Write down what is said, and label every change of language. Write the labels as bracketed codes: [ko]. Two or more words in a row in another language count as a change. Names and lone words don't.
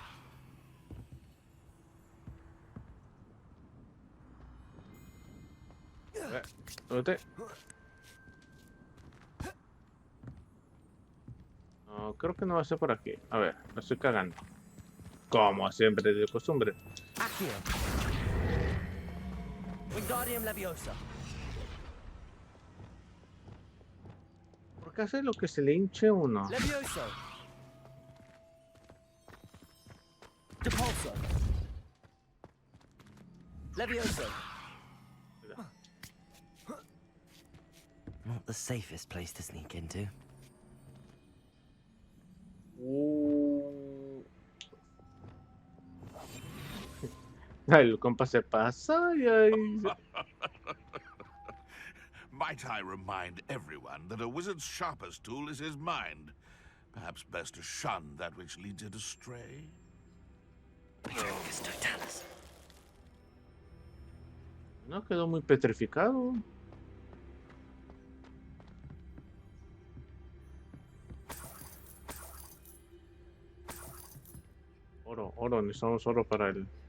[es] ¿Dónde? No, creo que no va a ser por aquí. A ver, me estoy cagando. Como siempre, de costumbre. Accio. Wingardium Leviosa. ¿Por qué hace lo que se le hinche uno? Levioso. Levioso. Levioso. [en] Not the safest place to sneak into. [es] El compa se pasa y ahí... [en] Might I remind everyone that a wizard's sharpest tool is his mind? Perhaps best to shun that which leads it astray. [es] No, quedó muy petrificado. Oro, necesitamos oro para el...